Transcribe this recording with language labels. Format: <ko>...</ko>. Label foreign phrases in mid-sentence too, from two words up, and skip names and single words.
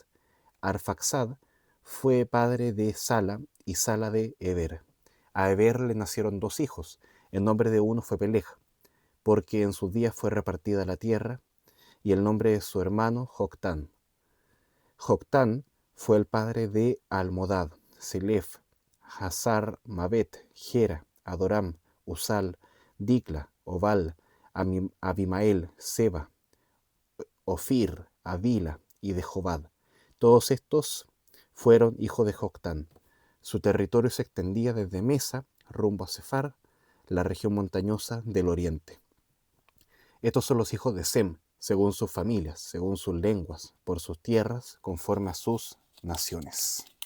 <es>Arfaxad fue padre de Sala y Sala de Eber. A Eber le nacieron dos hijos. El nombre de uno fue Peleg, porque en sus días fue repartida la tierra, y el nombre de su hermano Joctán. Joctán fue el padre de Almodad, Selef, Hazar, Mabet, Gera, Adoram, Usal, Dicla, Obal, Abimael, Seba, Ofir, Avila y de Jobad. Todos estos fueron hijos de Joctán. Su territorio se extendía desde Mesa rumbo a Sefar, la región montañosa del oriente. Estos son los hijos de Sem, según sus familias, según sus lenguas, por sus tierras, conforme a sus naciones.</es>